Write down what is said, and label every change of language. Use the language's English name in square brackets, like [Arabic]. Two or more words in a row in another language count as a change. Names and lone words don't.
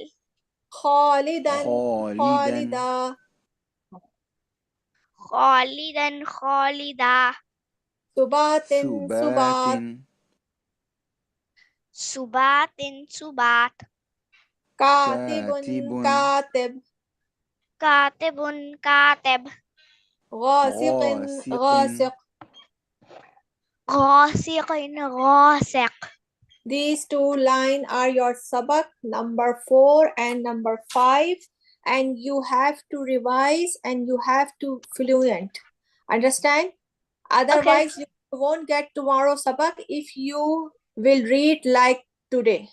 [Arabic] Khalidan. خالدا Khalida. خالدا خالدة. Subatin. ثبات Subat. ثبات ثبات. Katibun. كاتب Katib. كاتب كاتب. Ghasiqin. غاسق Ghasiq. غاسق غاسق. [English] These two lines are your sabak number 4 and number 5, and you have to revise and you have to fluent. Understand? Otherwise, you won't get tomorrow sabak if you will read like today.